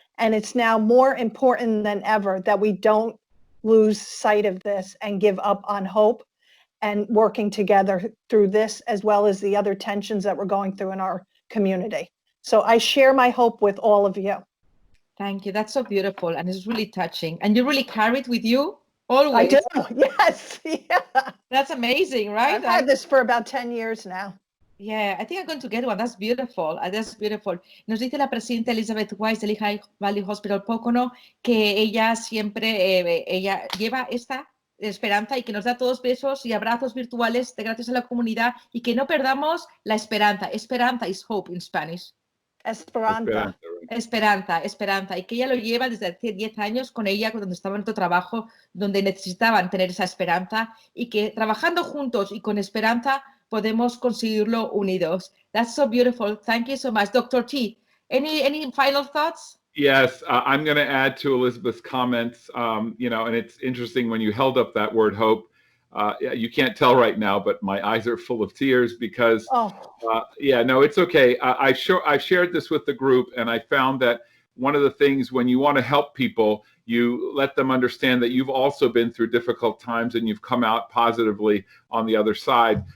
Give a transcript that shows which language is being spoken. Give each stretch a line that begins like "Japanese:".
English: And it's now more important than ever that we don't lose sight of this and give up on hope and working together through this, as well as the other tensions that we're going through in our community. So I share my hope with all of you. Thank you. That's so beautiful, and it's really touching. And you really carry it with you always. I do. Yes. Yeah. That's amazing, right? I've had this for about 10 years now. Yeah, I think I'm going to get one. That's beautiful. That's beautiful.
Spanish: Nos dice la presidenta Elizabeth Weiss de Lehigh Valley Hospital Pocono que ella siempre ella lleva esta esperanza y que nos da todos besos y abrazos virtuales de gracias a la comunidad, y que no perdamos la esperanza.
English: Esperanza is hope in Spanish.
Spanish: Esperanza. Esperanza, y que ella lo lleva desde hace 10 años con ella cuando estaba en otro trabajo donde necesitaban tener esa esperanza, y que trabajando juntos y con esperanza podemos conseguirlo unidos.
English: That's so beautiful. Thank you so much. Dr. T, any final thoughts? Yes, I'm going to add to Elizabeth's comments, and it's interesting when you held up that word hope. You can't tell right now, but my eyes are full of tears because, it's okay. I've shared this with the group, and I found that one of the things when you want to help people, you let them understand that you've also been through difficult times and you've come out positively on the other side.